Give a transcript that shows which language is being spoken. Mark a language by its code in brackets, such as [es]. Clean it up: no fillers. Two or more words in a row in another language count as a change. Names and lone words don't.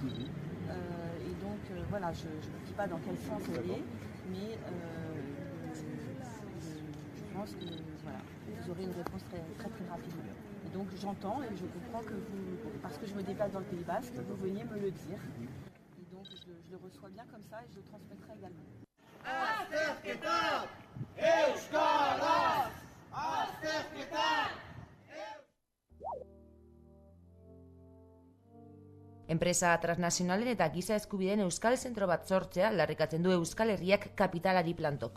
[fr] Et donc, voilà, je ne dis pas dans quel sens elle est, mais je pense que voilà, vous aurez une réponse très rapidement. Et donc j'entends et je comprends que vous, parce que je me déplace dans le Pays Basque, vous veniez me le dire. Et donc je le reçois bien comme ça et je le transmettrai également. [eu] Enpresa transnazionalen eta giza eskubideen euskal zentro bat sortzea aldarrikatzen du Euskal Herriak kapitalari plantok.